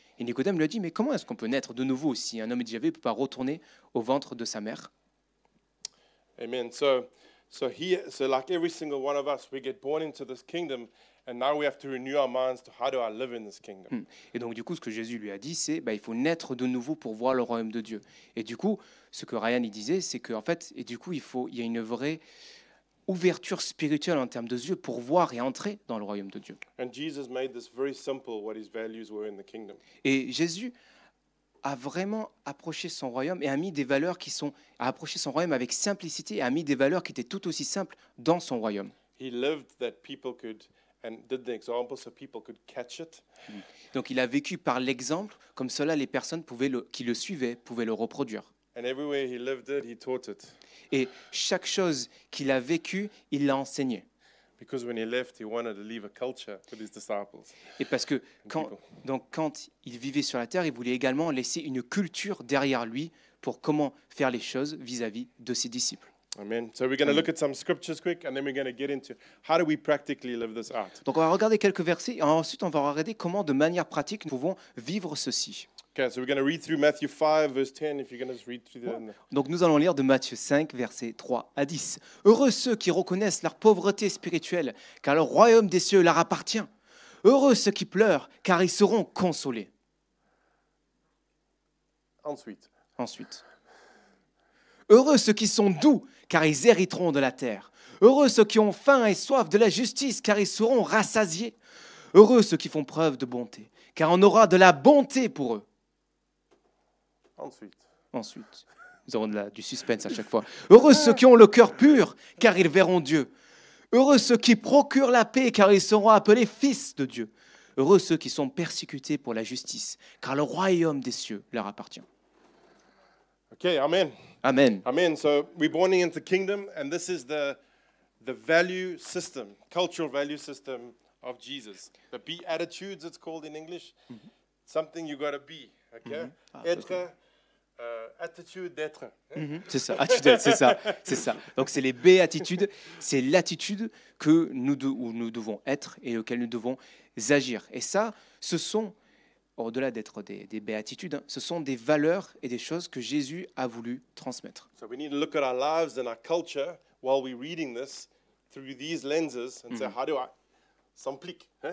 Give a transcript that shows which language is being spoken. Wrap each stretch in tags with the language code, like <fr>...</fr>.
<fr>Et Nicodème lui a dit, mais comment est-ce qu'on peut naître de nouveau si un homme est déjà vieux, il ne peut pas retourner au ventre de sa mère? Amen.</fr> <en>So like every single one of us, we get born into this kingdom, and now we have to renew our minds to how do I live in this kingdom.</en> <fr>Et donc du coup, ce que Jésus lui a dit, c'est, il faut naître de nouveau pour voir le royaume de Dieu. Et du coup, ce que Ryan il disait, c'est qu'en fait, et du coup, il y a une vraie ouverture spirituelle en termes de yeux pour voir et entrer dans le royaume de Dieu.</fr> <en>And Jesus made this very simple, what his values were in the kingdom.</en> <fr>Et Jésus a vraiment approché son royaume et a mis des valeurs a approché son royaume avec simplicité et a mis des valeurs qui étaient tout aussi simples dans son royaume.</fr> <en>He lived that people could and did the example so people could catch it.</en> <fr>Donc il a vécu par l'exemple, comme cela les personnes qui le suivaient pouvaient le reproduire.</fr> <en>And everywhere he lived it, he taught it.</en> <fr>Et chaque chose qu'il a vécue, il l'a enseigné.</fr> <en>Because when he left, he wanted to leave a culture with his disciples.</en> <fr>Et parce que quand il vivait sur la terre, il voulait également laisser une culture derrière lui pour comment faire les choses vis-à-vis de ses disciples. Amen.</fr> <en>So we're going to look at some scriptures quick, and then we're going to get into how do we practically live this out.</en> <fr>Donc on va regarder quelques versets et ensuite on va regarder comment de manière pratique nous pouvons vivre ceci.</fr> <en>Okay, so we're going to read through Matthew 5, verse 10, if you're going to just read through that.</en> <fr>Donc nous allons lire de Matthieu 5, versets 3 à 10. Heureux ceux qui reconnaissent leur pauvreté spirituelle, car le royaume des cieux leur appartient. Heureux ceux qui pleurent, car ils seront consolés. Ensuite. Heureux ceux qui sont doux, car ils hériteront de la terre. Heureux ceux qui ont faim et soif de la justice, car ils seront rassasiés. Heureux ceux qui font preuve de bonté, car on aura de la bonté pour eux. Ensuite, nous aurons du suspense à chaque fois. Heureux ceux qui ont le cœur pur, car ils verront Dieu. Heureux ceux qui procurent la paix, car ils seront appelés fils de Dieu. Heureux ceux qui sont persécutés pour la justice, car le royaume des cieux leur appartient. Okay, amen. Amen. Amen.</fr> <en>So we're born into the kingdom, and this is the value system, cultural value system of Jesus. The Beatitudes, it's called in English. Something you got to be. Okay?</en> <fr>Être, attitude d'être. C'est ça, attitude, c'est ça. Donc c'est les béatitudes, c'est l'attitude que où nous devons être et auquel nous devons agir. Et ça, ce sont, au-delà d'être des béatitudes, ce sont des valeurs et des choses que Jésus a voulu transmettre.</fr> <en>So we need to look at our lives and our culture while we're reading this through these lenses and say, how do I</en> <fr>s'implique?</fr>